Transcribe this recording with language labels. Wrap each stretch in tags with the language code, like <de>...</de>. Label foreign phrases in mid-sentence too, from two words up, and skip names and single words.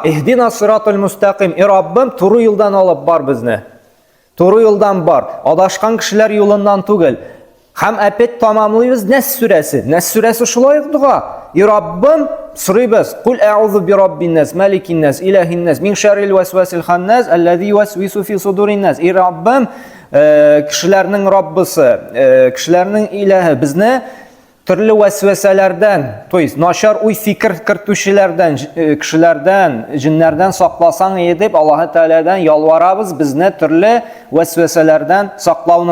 <ar>اهدنا الصراط المستقيم.</ar> <tt>Раббым, туры юлдан алып бар безне. Туры юлдан бар. Адашкан кешеләр юлыннан түгел. Һәм әпет тамамлыйбыз Нәс сүрәсе. Нәс сүрәсе шулай дуа. Раббым, сорыйбыз.</tt> <ar>قل أعوذ برب الناس ملك الناس إله الناس من شر الوسواس الخناس, الذي يوسوس في صدور الناس.</ar> <tt>Раббым, кешеләрнең Раббысы, кешеләрнең илаһы безне төрле вәсвәсәләрдән,</tt> <ru>то есть</ru> <tt>начар уй фикер кертүчеләрдән, кешеләрдән, җиннәрдән сакласаң дип Аллаһ Тәгаләдән ялварабыз, безне төрле вәсвәсәләрдән саклауны.</tt>